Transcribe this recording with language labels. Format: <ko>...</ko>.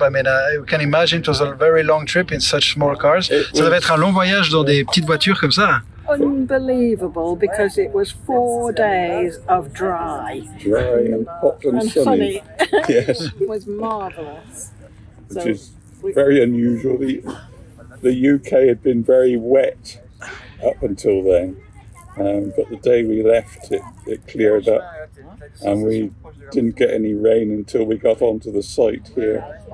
<en>I mean, I can imagine it was a very long trip in such small cars.</en> <fr>Ça devait être un long voyage dans des petites voitures comme ça.</fr> <en>Unbelievable, because it was 4 days of dry And hot and sunny. Yes. It was marvellous. Which is very unusual. The UK had been very wet up until then, but the day we left it cleared up and we didn't get any rain until we got onto the site here</en>